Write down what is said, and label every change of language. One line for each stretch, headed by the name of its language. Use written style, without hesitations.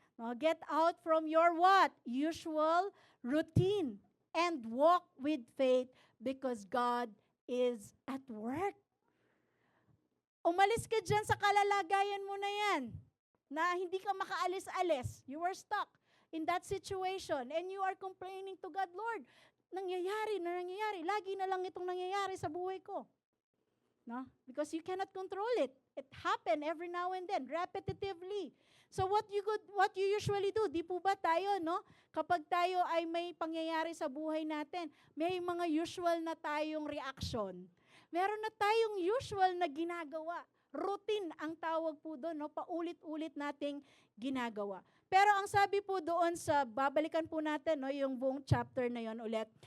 English: No, get out from your what? Usual routine and walk with faith because God is at work.
Filipino: Umalis ka dyan sa kalalagayan mo na yan, na hindi ka makaalis-alis.
English: You were stuck in that situation and you are complaining to God, Lord,
Filipino: nangyayari. Lagi na lang itong nangyayari sa buhay ko. No?
English: Because you cannot control it. It happen every now and then, repetitively. So what you usually do,
Filipino: di po ba tayo, no? Kapag tayo ay may pangyayari sa buhay natin, may mga usual na tayong reaction. Meron na tayong usual na ginagawa Routine ang tawag po doon, no? Paulit-ulit nating ginagawa. Pero ang sabi po doon sa, babalikan po natin, no, yung buong chapter na yon ulit.